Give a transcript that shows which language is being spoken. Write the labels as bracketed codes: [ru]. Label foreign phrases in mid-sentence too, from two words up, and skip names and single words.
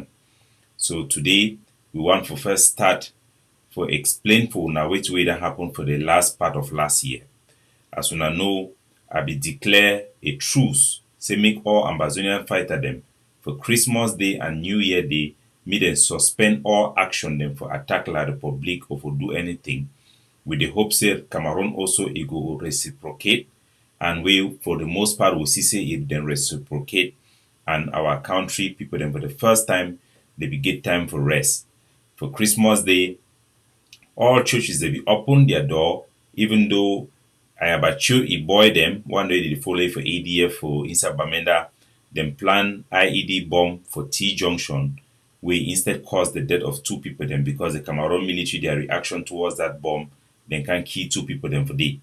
[pcm] So today, we want to first start for explain for una wetin wey don happen for the last part of last year. As una know, I be declare a truce, say make all Ambazonian fighter them for Christmas Day and New Year Day, make them suspend all action them for attack La Republique or for do anything. With the hope say Cameroon also it go reciprocate, and we for the most part will see say if them reciprocate and our country people them for the first time they be get time for rest. For Christmas Day, all churches they be open their door, even though Ayabacho e boy them one day they follow for ADF for inside Bamenda, them plan IED bomb for T Junction, we instead caused the death of 2 people them because the Cameroon military their reaction towards that bomb then can kill 2 people them for day.